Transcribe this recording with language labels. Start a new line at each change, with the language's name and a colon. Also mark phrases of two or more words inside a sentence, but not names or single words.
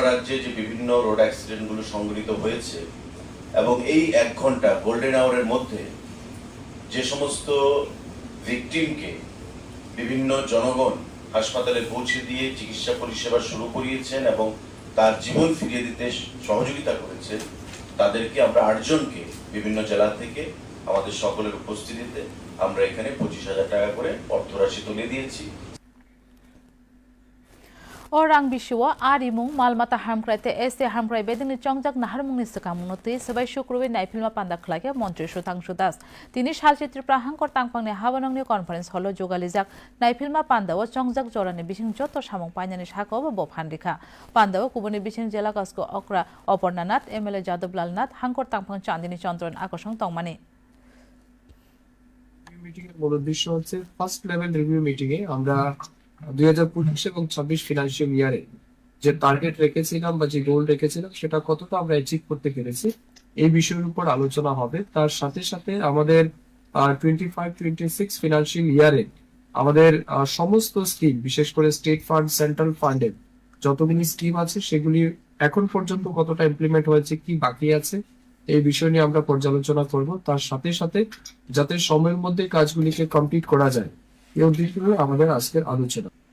Bangla: রাজ্যে যে বিভিন্ন
English: road accidents
Bangla: সংঘটিত হয়েছে এবং এই 1 ঘন্টা
English: golden hour's
Bangla: মধ্যে যে সমস্ত ভিকটিমকে বিভিন্ন জনগণ হাসপাতালে পৌঁছে দিয়ে চিকিৎসা পরিষেবা শুরু করিয়েছেন এবং তার জীবন ফিরিয়ে দিতে সহযোগিতা করেছেন তাদেরকে আমরা 8 জনকে বিভিন্ন জেলা থেকে আমাদের সকলের উপস্থিতিতে আমরা এখানে 25000 টাকা করে অর্থরাশি তুলে দিয়েছি
Kok Borok: Orang bisiwa arimung malmata hamkraite ese hamkrai bedini chongjak naharmungni sakamungnote sabai shukruwe naipilma panda khlage mantri Sutangshu Das tini salchitri prahangkor tangpangni habanongni conference holo jogalijak naipilma panda o chongjak jorani bising joto samung painani sako bo phandikha panda o kubuni bising jela kasko okra Opornanath MLA Jadavlal Nath hangkor tangpang Chandini Chandran akosong tongmani
Bangla: মিটিং এর মূল উদ্দেশ্য হচ্ছে
English: first level review meeting
Bangla: এ আমরা 2025 এবং 26
English: financial year
Bangla: যে টার্গেট রেখেছিলাম বা যে গোল রেখেছিলাম সেটা কতটা আমরা অ্যাচিভ করতে পেরেছি এই বিষয়ের উপর আলোচনা হবে তার সাথে সাথে আমাদের 25-26
English: financial year
Bangla: আমাদের সমস্ত স্কিম বিশেষ করে
English: state fund central fund's
Bangla: যতগুলি স্কিম আছে সেগুলি এখন পর্যন্ত কতটা ইমপ্লিমেন্ট হয়েছে কি বাকি আছে এই বিষয় নিয়ে আমরা পর্যালোচনা করব তার সাথে সাথে যাতে সময়ের মধ্যে কাজগুলিকে কমপ্লিট করা যায় এই উদ্দেশ্যে আমাদের আজকের আলোচনা